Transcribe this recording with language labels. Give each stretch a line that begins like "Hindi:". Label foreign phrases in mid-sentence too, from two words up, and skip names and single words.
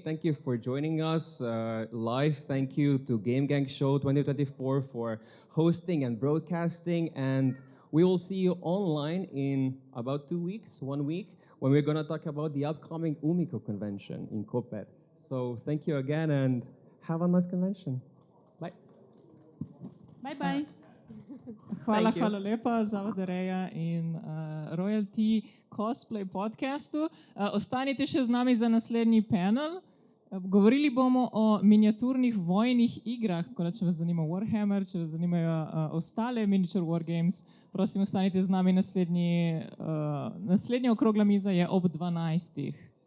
English: Thank you for joining us live. Thank you to GameGang Show 2024 for hosting and broadcasting. And we will see you online in about 2 weeks, 1 week, when we're going to talk about the upcoming Umiko convention in Koper. So thank you again and have a nice convention. Bye. Bye-bye.
Slovenian: Hvala lepa za Erea in Royalty Cosplay podcastu. Ostanite še z nami za naslednji panel. Govorili bomo o miniaturnih vojnih igrah, tako da če vas zanima Warhammer, če vas zanimajo ostale
English: miniature wargames,
Slovenian: prosim, ostanite z nami naslednja okrogla miza je ob 12.